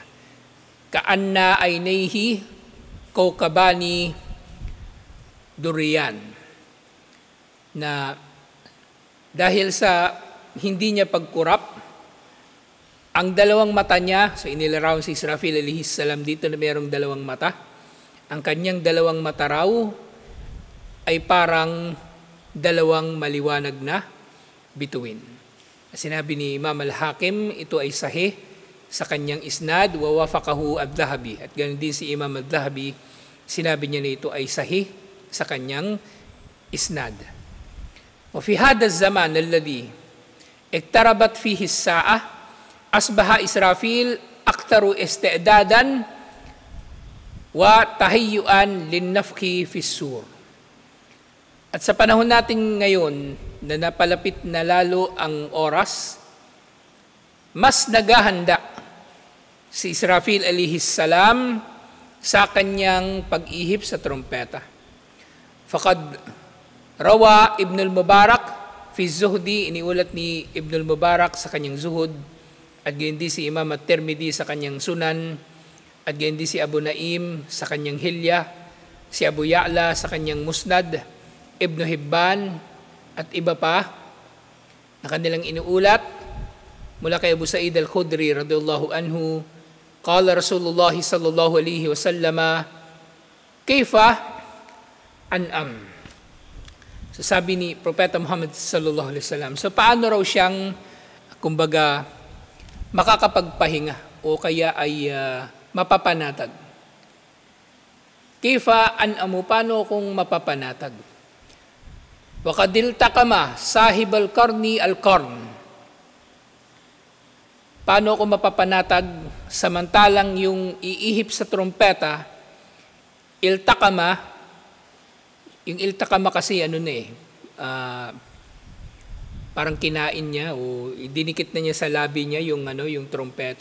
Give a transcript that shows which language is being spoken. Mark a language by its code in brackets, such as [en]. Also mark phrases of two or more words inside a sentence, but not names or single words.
[ar] كأن عينيه كوكبان دريان, [tl] na dahil sa hindi niya pagkurap, ang dalawang mata niya, so inilarawan si Israfil [ar] عليه السلام [tl] dito na mayroong dalawang mata, ang kanyang dalawang mata raw ay parang dalawang maliwanag na bituin. Sinabi ni Imam al-Hakim, ito ay sahih sa kanyang isnad, [ar] ووافقه الذهبي. [tl] At ganun din si Imam ad-Dhahabi, sinabi niya na ito ay sahih sa kanyang isnad. [ar] وفي هذا الزمان الذي اقتربت فيه الساعة أصبح إسرافيل أكثر استعدادا وتهيؤا للنفخ في الصور. [tl] At sa panahon natin ngayon na napalapit na lalo ang oras, mas naghahanda si Israfil [ar] عليه السلام [tl] sa kanyang pag-ihip sa trompeta. [ar] فقد روى ابن المبارك في زهده, [tl] iniulat ni Ibn al-Mubarak sa kanyang Zuhud, at ganyan din si Imam at-Tirmidhi sa kanyang Sunan, at ganyan din si Abu Naim sa kanyang Hilya, si Abu Ya'la sa kanyang Musnad, Ibn Hibban at iba pa na kanilang inuulat mula kay Abu Sa'id al-Khudri [ar] رضي الله عنه, قال رسول الله صلى الله عليه وسلم كيف أنعم. [tl] So sabi ni Propeta Muhammad [ar] صلى الله عليه وسلم, [tl] so paano raw siyang kumbaga makakapagpahinga o kaya ay mapapanatag. [ar] كيف أنعم, [tl] paano kung mapapanatag? [ar] وقد التقم صاحب القرن القرن. [tl] Paano kung mapapanatag samantalang yung iihip sa trompeta, iltaqama, yung iltaqama kasi parang kinain niya o dinikit na niya sa labi niya yung trompeta.